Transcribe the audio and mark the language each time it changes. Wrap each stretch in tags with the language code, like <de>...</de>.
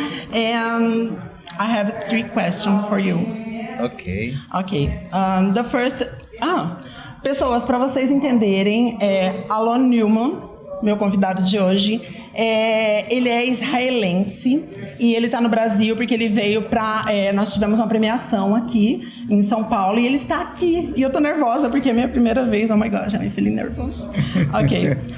<en>And I have 3 questions for you. Ok. Ok. The first...</en> <pt>pessoas, para vocês entenderem, Alon Newman, meu convidado de hoje, ele é israelense e ele está no Brasil porque ele veio para... nós tivemos uma premiação aqui em São Paulo e ele está aqui. E eu tô nervosa porque é minha primeira vez.</pt> <en>Oh my gosh, I'm feeling nervous. Ok.</en>